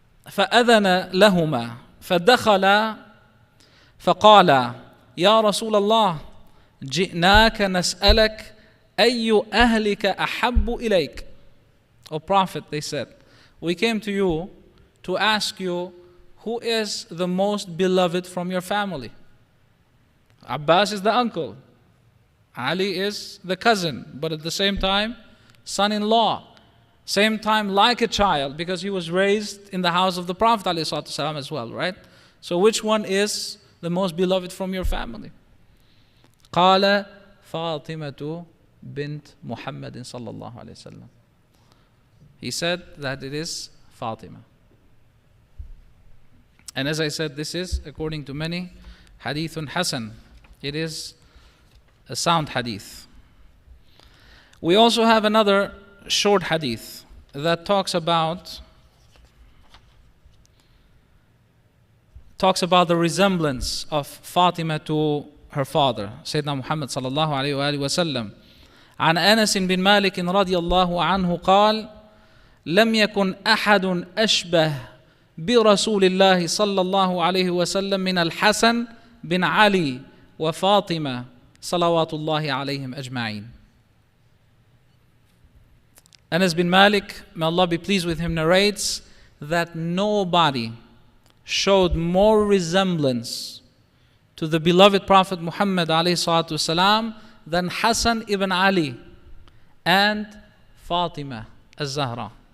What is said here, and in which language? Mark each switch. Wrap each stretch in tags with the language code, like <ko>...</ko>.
<ar>فأذن لهما فدخل فقال يا رسول الله جئناك نسألك أي أهلك أحب إليك.</ar> <en>O Prophet, they said, we came to you to ask you who is the most beloved from your family. Abbas is the uncle, Ali is the cousin, but at the same time son-in-law, same time like a child, because he was raised in the house of the Prophet ﷺ as well, right? So which one is the most beloved from your family?</en> <ar>قال فاطمة بنت محمد صلى الله عليه وسلم.</ar> <en>He said that it is Fatimah. And as I said, this is, according to many, hadithun hasan. It is a sound hadith. We also have another short hadith that talks about the resemblance of Fatima to her father, Sayyidina Muhammad sallallahu alayhi wa alihi wa sallam.</en> <ar>عن أنس بن مالك رضي الله عنه قال لم يكن أحد أشبه برسول الله صلى الله عليه وسلم من الحسن بن علي وفاطمة صلوات الله عليهم أجمعين.</ar> <en>Anas bin Malik, may Allah be pleased with him, narrates that nobody showed more resemblance to the beloved Prophet Muhammad alayhi salatu wasalam than Hassan ibn Ali and Fatima az-Zahra.</en>